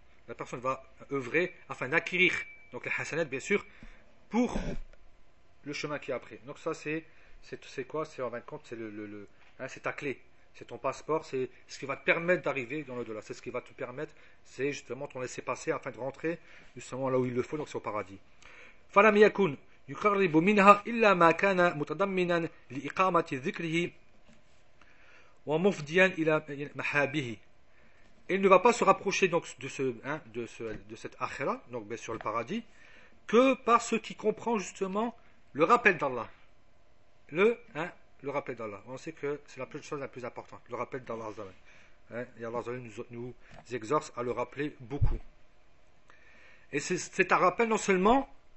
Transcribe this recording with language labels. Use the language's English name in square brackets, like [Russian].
[French] La personne va œuvrer afin d'acquérir donc les hasanat bien sûr pour le chemin qui est après. Donc ça c'est quoi? C'est en fin de compte c'est le hein, c'est ta clé. C'est ton passeport, c'est ce qui va te permettre d'arriver dans l'au-delà. C'est ce qui va te permettre, c'est justement ton laisser-passer afin de rentrer justement là où il le faut, donc c'est au paradis. [Arabic] Falam yakun يقرب منها إلا ما كان متضمنا لإقامة ذكره ومفديا إلى محابه. [French] Il ne va pas se rapprocher donc de cette akhira, donc bien sûr le paradis, que par ce qui comprend justement le rappel d'Allah. Le rappel d'Allah. On sait que c'est la chose la plus importante, le rappel d'Allah Azza wa Jalla. Et Allah Azza wa Jalla nous exhorte à le rappeler beaucoup. Et c'est un rappel non seulement.